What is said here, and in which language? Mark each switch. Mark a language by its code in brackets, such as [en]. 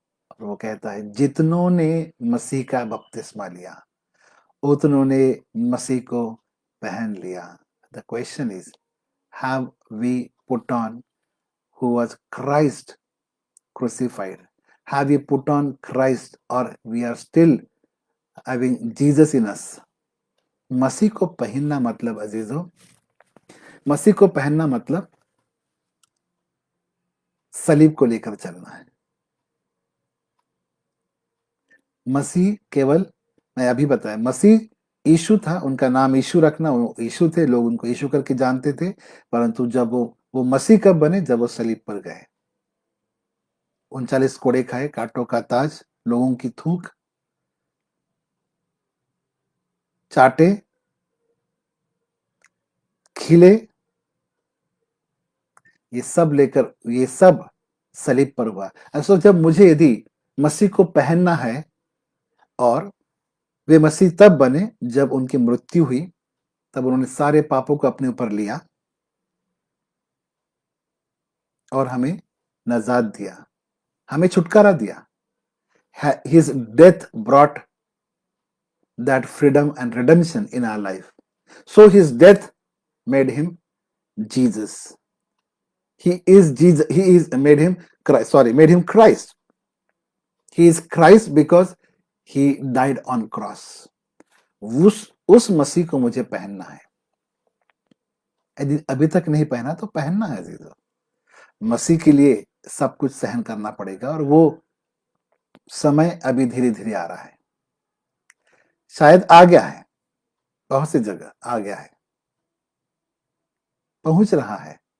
[hi] और वो कहता है जितनों ने मसीह का बपतिस्मा लिया उतनों ने मसीह को पहन लिया। [en] The question is, have we put on who was Christ crucified? Have we put on Christ or we are still having Jesus in us? [hi] मसीह को पहनना मतलब अजीजों, मसीह को पहनना मतलब सलीब को लेकर चलना है। मसीह केवल, मैं अभी बताया, मसीह यीशु था, उनका नाम यीशु रखना, वो यीशु थे, लोग उनको यीशु करके जानते थे। परंतु जब वो मसीह कब बने? जब वो सलीब पर गए, 39 कोड़े खाए, कांटों का ताज, लोगों की थूक चाटे, खिले, ये सब लेकर, ये सब सलीब पर हुआ। ऐसा जब मुझे यदि मसीह को पहनना है, और वे मसीह तब बने जब उनकी मृत्यु हुई, तब उन्होंने सारे पापों को अपने ऊपर लिया और हमें नजात दिया, हमें छुटकारा दिया। [en] His death brought that freedom and redemption in our life. So his death made him Jesus. He is Jesus. He is made him Christ. Sorry, made him Christ. He is Christ because he died on cross. [hi] उस मसीह को मुझे पहनना है। यदि अभी तक नहीं पहना तो पहनना है अजीजों। मसीह के लिए सब कुछ सहन करना पड़ेगा और वो समय अभी धीरे धीरे आ रहा है, शायद आ गया है, बहुत सी जगह आ गया है, पहुंच रहा है।